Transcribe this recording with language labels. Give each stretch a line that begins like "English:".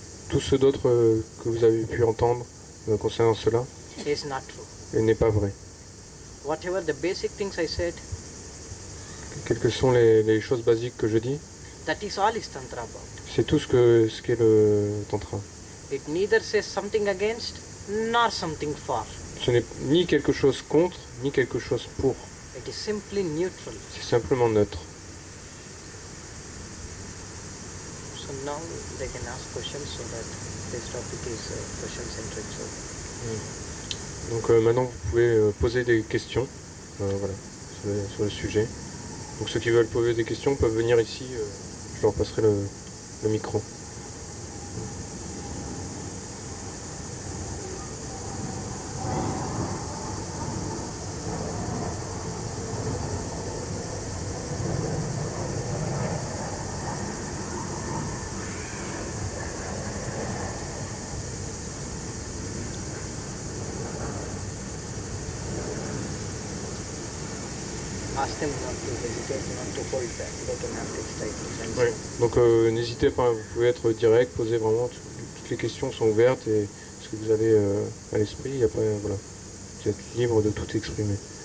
French: Tout ce d'autre que vous avez pu entendre concernant cela
English: is not true.
French: n'est pas vrai.
English: Whatever the basic things I said,
French: Quelles que sont les choses basiques que je dis,
English: that is all is Tantra about.
French: c'est tout ce qu'est le tantra.
English: It neither says something against nor something for.
French: Ce n'est ni quelque chose contre, ni quelque chose pour.
English: It is simply neutral.
French: C'est simplement neutre.
English: So now they can ask questions so that this topic is question centric. So.
French: Donc maintenant vous pouvez poser des questions voilà, sur le sujet. Donc ceux qui veulent poser des questions peuvent venir ici, je leur passerai le micro.
English: Ask them not to hesitate, not to hold back. They can ask it straight.
French: Ouais. Donc n'hésitez pas, vous pouvez être direct, poser vraiment, toutes les questions sont ouvertes et ce que vous avez à l'esprit, et après voilà, vous êtes libre de tout exprimer.